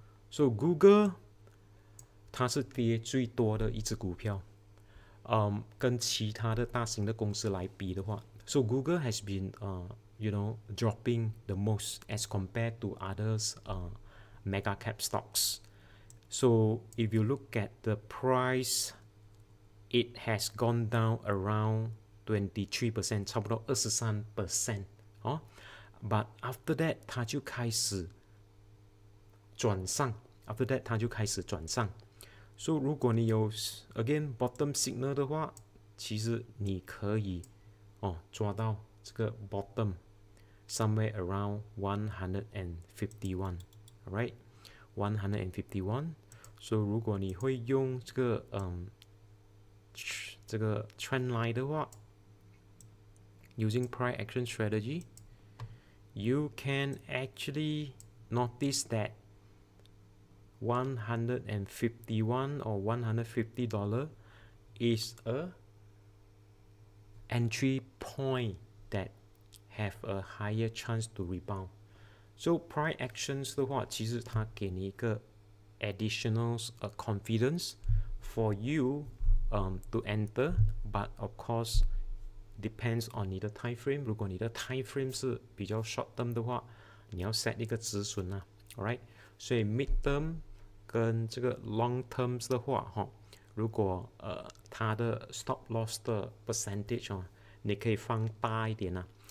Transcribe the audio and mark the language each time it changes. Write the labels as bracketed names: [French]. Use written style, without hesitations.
[English] So Google 它是跌最多的一只股票，跟其他的大型的公司来比的话 ，So Google has been dropping the most as compared to others mega cap stocks. So if you look at the price, it has gone down around 23%， [Chinese] 差不多23%哦。 [English] But after that [Chinese] 它就开始转上 [English] ，after that 它就开始转上。 [Chinese] So 如果你有 again bottom signal 的话，其实你可以抓到这个 bottom [English] somewhere around 151 [Chinese] ，alright 151。 [English] So [Chinese] 如果你会用这个这个 [English] trend line 的话 ，using price action strategy, you can actually notice that 151 or $150 is a entry point that have a higher chance to rebound. So price actions 的话， [Chinese] 其实它给你一个 [English] additional confidence for you to enter, but of course depends on [Chinese] 你的 [English] time frame. [Chinese] 如果你的 time frame 是比较 short term 的话，你要 set 一个止损啊 ，alright？所以 mid term 跟这个 long terms 的话，如果它的 stop loss 的 percentage 你可以放大一点啊。